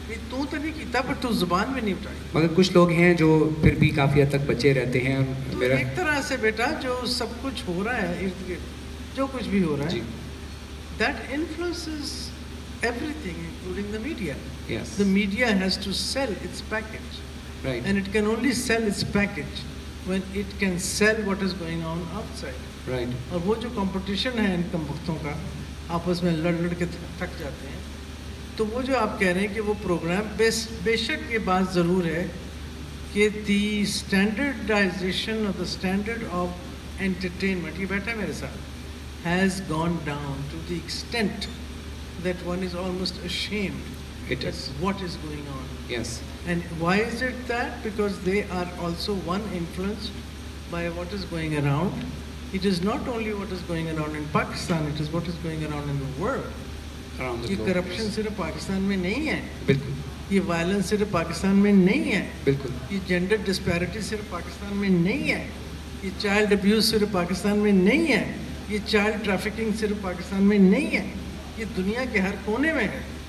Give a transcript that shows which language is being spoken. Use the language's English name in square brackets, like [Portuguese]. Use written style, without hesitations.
[Urdu] تو نہیں کیتا پر تو زبان میں نہیں اٹھائی. مگر کچھ لوگ ہیں جو پھر بھی کافی حد تک بچے رہتے ہیں. میرا ایک طرح سے بیٹا جو سب کچھ ہو رہا ہے ارد گرد، جو کچھ بھی ہو رہا ہے، [English] That influences everything including the media. Yes. The media has to sell its package. Right. And it can only sell its package when it can sell what is going on outside. Right. [Urdu] اور وہ جو competition ہے ان کم وقتوں کا، آپس میں لڑ کے تھک جاتے ہیں. تو وہ جو آپ کہہ رہے ہیں کہ وہ پروگرام بے شک یہ بات ضرور ہے کہ [English] the standardization [Urdu] اور [English] the standard of entertainment, [Urdu] یہ بیٹھا میرے ساتھ، [English] has gone down to the extent that one is almost ashamed It is. what is going on. Yes. And why is it that? Because they are also influenced by what is going around. It is not only what is going around in Pakistan, it is what is going around in the world. Around the [Urdu] یہ [English] globe. [Urdu] Corruption صرف پاکستان میں نہیں ہے، بالکل. یہ violence صرف پاکستان میں نہیں ہے، بالکل. یہ جینڈر ڈسپیرٹی صرف پاکستان میں نہیں ہے، یہ چائلڈ ابیوز صرف پاکستان میں نہیں ہے، یہ چائلڈ ٹریفکنگ صرف پاکستان میں نہیں ہے، یہ دنیا کے ہر کونے میں ہے.